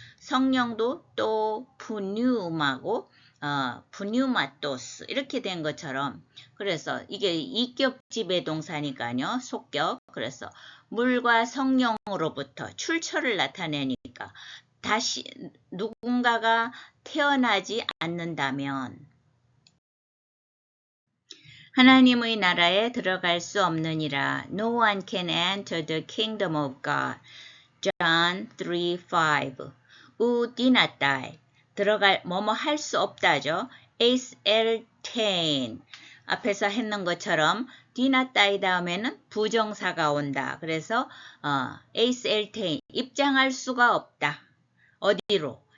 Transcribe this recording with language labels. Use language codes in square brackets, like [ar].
[ko] 성령도 또 푸뉴마고 푸뉴마토스 이렇게 된 것처럼 그래서 이게 이격지배 동사니까요. 속격. 그래서 물과 성령으로부터 출처를 나타내니까 다시 누군가가 태어나지 않는다면 하나님의 나라에 들어갈 수 없느니라. [en] No one can enter the kingdom of God. John 3:5. [ko] 우디나타이 들어갈 뭐뭐 할 수 없다죠. 에이스 엘테인 앞에서 했는 것처럼 디나타이 다음에는 부정사가 온다. 그래서 에이스 엘테인 입장할 수가 없다. 어디로?